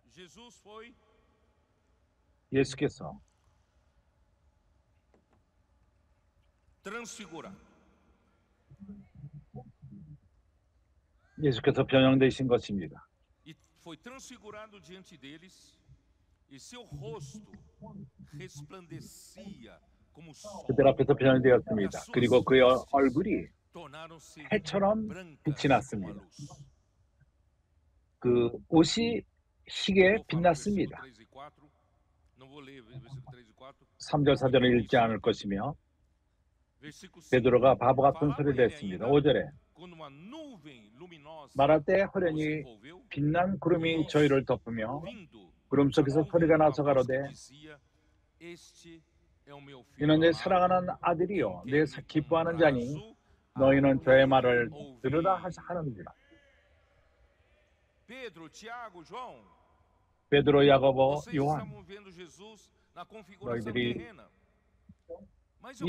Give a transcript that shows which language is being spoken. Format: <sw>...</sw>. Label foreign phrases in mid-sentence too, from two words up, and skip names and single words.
<ko>예수께서 변형되신 것입니다.</ko> <pt>E foi transfigurado diante deles, e seu rosto resplandecia como o sol.</pt> <ko>그들 앞에서 변형되었습니다. 그리고 그의 얼굴이</ko> <pt>Tornaram-se</pt> <ko>해처럼</ko> <pt>brancas</pt> <ko>빛이</ko> <pt>como a</pt> <ko>났습니다.</ko> <pt>luz.</pt> <ko>그 옷이 희게</ko> <pt>Vou falar o versículo</pt> <ko>빛났습니다.</ko> <pt>3 e 4. Não vou ler o versículo 3 e 4.</pt> <ko>3절 4절을 읽지 않을 것이며</ko> <pt>Versículo 5.</pt> <ko>베드로가 바보 같은</ko> <pt>Falava</pt> <ko>소리를</ko> <pt>ele</pt> <ko>했습니다.</ko> <pt>ainda</pt> <ko>5절에</ko> <pt>quando uma nuvem luminosa</pt> <ko>말할 때</ko> <pt>os</pt> <ko>호련히</ko> <pt>envolveu,</pt> <ko>빛난 구름이 저희를 덮으며</ko> <pt>vindo</pt> <ko>구름</ko> <pt>da</pt> <ko>속에서</ko> <pt>nuvem</pt> <ko>소리가</ko> <pt>uma</pt> <ko>나서</ko> <pt>voz que</pt> <ko>가로되</ko> <pt>dizia, Este é o meu filho</pt> <ko>이는 내</ko> <pt>amado,</pt> <ko>사랑하는</ko> <pt>em</pt> <ko>아들이요</ko> <pt>quem</pt> <ko>내</ko> <pt>me</pt> <ko>기뻐하는 자니</ko> <pt>comprazo</pt> <ko>너희는 저의 말을</ko> <pt>ouvi.</pt> <ko>들으라 하는지라.</ko> <pt>Pedro, Tiago, João,</pt> <ko>베드로, 야고보,</ko> <pt>vocês</pt> <ko>요한,</ko> <pt>estavam vendo Jesus na configuração</pt> <ko>너희들이</ko> <pt>terrena. Mas eu</pt>